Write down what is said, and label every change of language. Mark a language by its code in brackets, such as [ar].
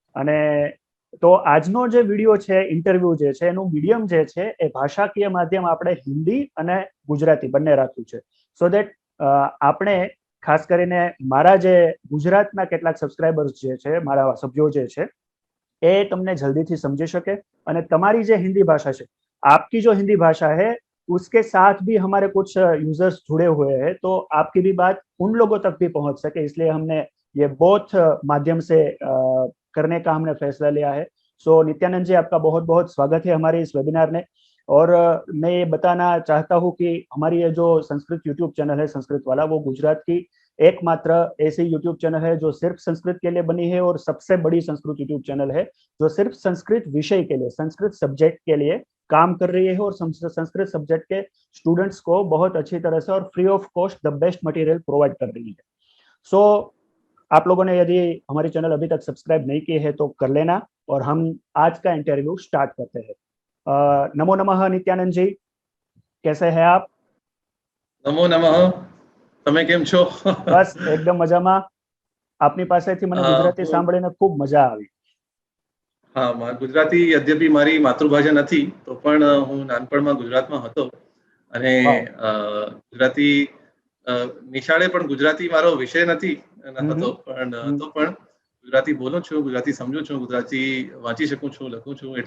[gu] અને તો આજનો જે વિડીયો છે, ઇન્ટરવ્યુ જે છે, એનું મીડિયમ જે છે એ ભાષાકીય માધ્યમ આપણે હિન્દી અને ગુજરાતી બંને રાખ્યું છે, સો દેટ આપણે ખાસ કરીને મારા જે ગુજરાતના કેટલાક સબસ્ક્રાઇબર્સ જે છે, મારા સભ્યો જે છે, એ તમને જલ્દીથી સમજી શકે. અને તમારી જે [hi] हिंदी भाषा है, आपकी जो हिंदी भाषा है, उसके साथ भी हमारे कुछ यूजर्स जुड़े हुए हैं, तो आपकी भी बात उन लोगों तक भी पहुंच सके, इसलिए हमने ये बोथ माध्यम से करने का हमने फैसला लिया है. सो नित्यानंद जी, आपका बहुत बहुत स्वागत है हमारे इस वेबिनार में. और मैं ये बताना चाहता हूँ कि हमारी ये जो संस्कृत यूट्यूब चैनल है, संस्कृत वाला, वो गुजरात की एकमात्र ऐसी यूट्यूब चैनल है जो सिर्फ संस्कृत के लिए बनी है, और सबसे बड़ी संस्कृत यूट्यूब चैनल है जो सिर्फ संस्कृत विषय के लिए, संस्कृत सब्जेक्ट के लिए काम कर रही है, और संस्कृत सब्जेक्ट के स्टूडेंट्स को बहुत अच्छी तरह से और [en] free of cost the best material provide [hi] कर रही है. सो आप लोगों ने यदि हमारी चैनल अभी तक सब्सक्राइब नहीं की है तो कर लेना, और हम आज का इंटरव्यू स्टार्ट करते हैं. नमो नमः नित्यानंद जी, कैसे हैं आप? नमो नमः. [gu] તમે કેમ છો? બસ એકદમ મજામાં. આપની પાસેથી મને ગુજરાતી સાંભળીને ખૂબ મજા આવી. હા, ગુજરાતી યદ્યપિ મારી માતૃભાષા નથી, તો પણ હું નાનપણમાં ગુજરાતમાં હતો અને ગુજરાતી નિશાળે પણ ગુજરાતી મારો વિષય નથી હતો, પણ તો પણ ગુજરાતી બોલું છું, ગુજરાતી સમજું છું, ગુજરાતી વાંચી શકું છું, લખું છું.